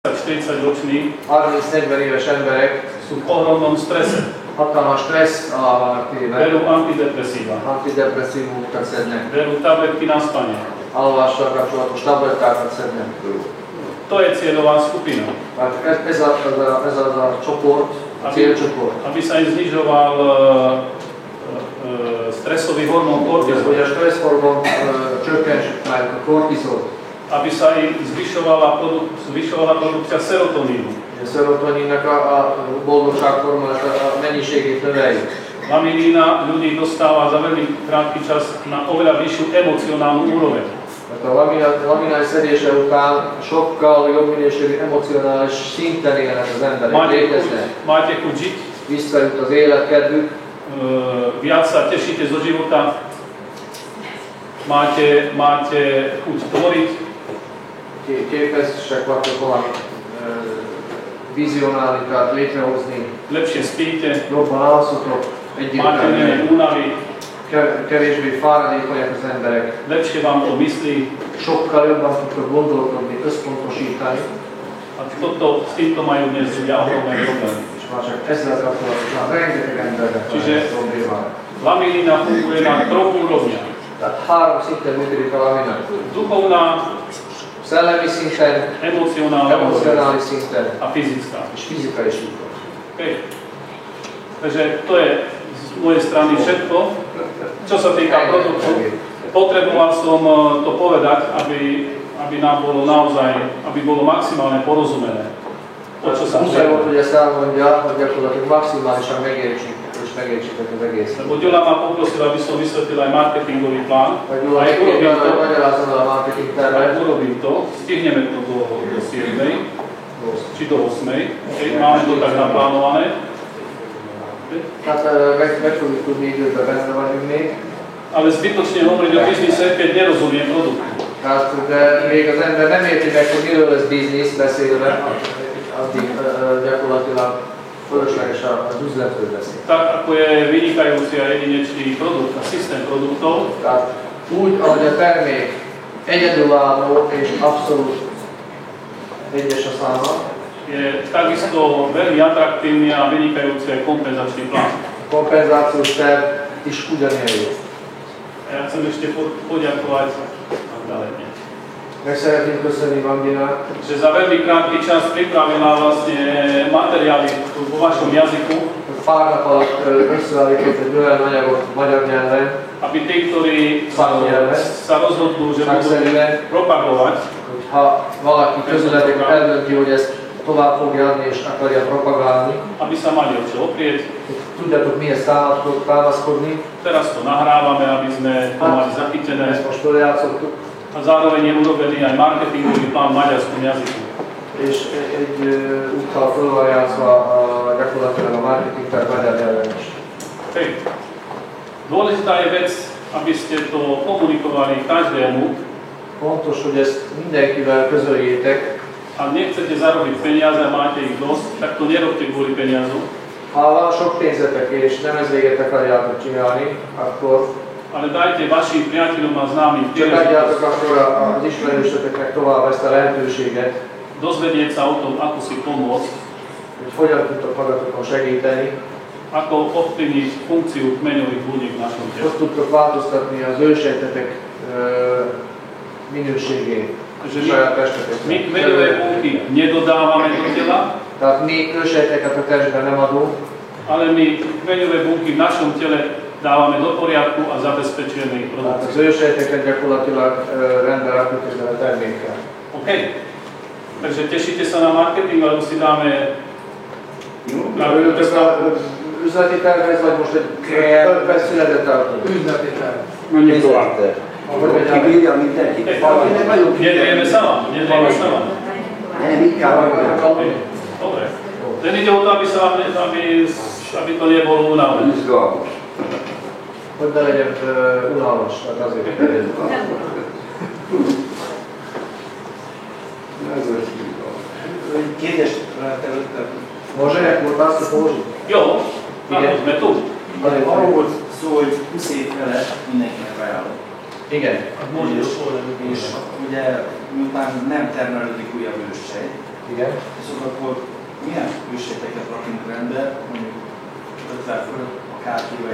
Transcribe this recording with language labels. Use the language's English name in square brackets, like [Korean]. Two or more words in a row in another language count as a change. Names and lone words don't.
[Slovak] 40-roční [Hungarian] 30-40 éves emberek [Slovak] sú v ohromnom strese. [Hungarian] hatalmas stressz alá vannak téve. [Slovak] Berú antidepresíva. [Hungarian] Antidepresszívumot szednek. [Slovak] Berú tabletky na spanie. [Hungarian] Alvással kapcsolatos tablettákat szednek. [Slovak] To je cieľová skupina. [Hungarian] Tehát ez a csoport, a célcsoport. [Slovak] Aby sa im znižoval stresový hormón kortizol. [Hungarian] Hogy a stressz hormón csökkentse a kortizol. [Slovak] Aby sa im zvyšovala produkcia serotonínu. [Hungarian] A serotoninnak a boldogsághormónnak a mennyiségét növeljük. [Slovak] Lamilína ľudí dostáva za veľmi krátky čas na oveľa vyššiu emocionálnu úroveň. [Hungarian] A laminás szedése után sokkal jobb minőségű emocionális szinten élnek az emberek, léteznek. [Slovak] Máte chuť žiť, [Hungarian] visszajut az életkedvük, [Slovak] viac sa tešíte zo života, máte chuť tvoriť, [Hungarian] képesek vagytok valamit vizionálni, tehát létrehozni, [Slovak] lepšie spíte, [Hungarian] jobban alszotok, [Slovak] máte menej únavy, [Hungarian] kevésbé fáradékonyak az emberek, [Slovak] lepšie vám to myslí. [Hungarian] sokkal jobban tudtok gondolkodni, összpontosítani. [Slovak] A s týmto majú dnes ľudia ohromné problémy. [Hungarian] És már csak ezzel kapcsolatosan rengeteg embernek van problémája. [Slovak] Lamilína funguje na troch úrovniach. [Hungarian] Tehát 3 szinten működik a lamina. [Slovak] Duchovná, [Hungarian] szellemi szinten, emocionális szinten [Slovak] a fyzická. [Hungarian] és fizikai szinten. [Slovak] Okay. Takže to je z mojej strany všetko. Čo sa týka produktu, potreboval som to povedať, aby nám bolo naozaj, aby bolo maximálne porozumené. O čo sa [Hungarian] muszáj volt, hogy ezt elmondja, hogy gyakorlatilag maximálisan megértsük, és megértsétek az egészet. [Slovak] Lebo Gyula ma poprosil, aby som vysvetlil aj marketingový plán. Aj urobím to, stihneme to do 7. či do 8. Máme to tak naplánované. [Hungarian] Hát meg fogjuk tudni időben, benne vagyunk még. [Slovak] Ale zbytočne hovoriť o biznise, keď nerozumiem produktu. [Hungarian] Hát, de még az ember nem érti meg, hogy miről lesz biznisz beszélve, addig gyakorlatilag fölösleges az üzletről beszél. [Slovak] Tak ako je vynikajúci a jedinečný produkt, a systém produktov. [Hungarian] Tehát úgy, ahogy a termék egyedülálló és abszolút egyes a száma, [Slovak] je takisto veľmi atraktívny a vynikajúci aj kompenzačný plán. [Hungarian] Kompenzációs terv is ugyanilyen jó. [Slovak] Ja chcem ešte poďakovať [Hungarian] Meg szeretném köszönni Magdinak, [Slovak] že za veľmi krátky čas pripravila vlastne materiály vo vašom jazyku. [Hungarian] Pár nap alatt összeállított egy olyan anyagot magyar nyelven, [Slovak] aby tí, ktorí sa rozhodnú, že budú propagovať, [Hungarian] ha valaki közületek eldönti, hogy ezt tovább fogja adni és akarja propagálni, [Slovak] aby sa mali o čo oprieť. [Hungarian] Tudjátok mihez támaszkodni. [Slovak] Teraz to nahrávame, aby sme to mali zachytené. [Hungarian] Ezt most följátszottuk. [Slovak] A zároveň je urobený aj marketingový plán v maďarskom jazyku. [Hungarian] És egy úttal föl van játszva gyakorlatilag a marketing terv magyar nyelven is. [Slovak] Dôležitá je vec, aby ste to komunikovali každému. [Hungarian] Fontos, hogy ezt mindenkivel közöljétek. [Slovak] A nechcete zarobiť peniaze a máte ich dosť, tak to nerobte kvôli peniazu. [Hungarian] Ha van sok pénzetek és nem ez véget akarjátok csinálni, akkor [Slovak] ale dajte vašim priateľom a známym [Hungarian] csak adjátok akkor az ismerősöknek tovább ezt a lehetőséget, [Slovak] dozvedieť sa o tom, ako si pomôcť, [Hungarian] hogy hogyan tudtok magatokon segíteni, [Slovak] ako ovplyvniť funkciu kmeňových buník v našom tele. [Hungarian] Hogy tudtok változtatni az ősejtetek minőségét. [Slovak] My kmeňové bunky nedodávame do tela, [Hungarian] tehát mi ősejteket a testben nem adunk, [Slovak] ale my kmeňové bunky v našom tele dávame do poriadku a zabezpečujeme ich produkciu. [Hungarian] Az ősejteket gyakorlatilag rendbe rakjuk ezzel a termékkel. [Slovak] OK. Takže tešíte sa na marketing, alebo si dáme... [Hungarian] Örültök az üzleti tervez, vagy most egy beszületet tartunk? Üzleti terv. Mondjuk tovább. Kibírja mindenki. [Slovak] Nedrieme sa vám. [Hungarian] Nem, inkább vagyok. [Slovak] Dobre. Ten ide o to, aby to nebolo únavné. [Hungarian] Izgalmas. Hogy ne legyen unalmas, tehát azért legyen. Kérdést előttem. Może jak volt azt położyć? Jó, [Slovak] sme tu. [Hungarian] Arról volt szó, hogy 20 év felett mindenkinek ajánlom. Igen. És ugye miután nem termelődik újabb őssej, Igen. Viszont akkor milyen ősejteket rakunk rendbe, mondjuk 50 fölött akárkivel?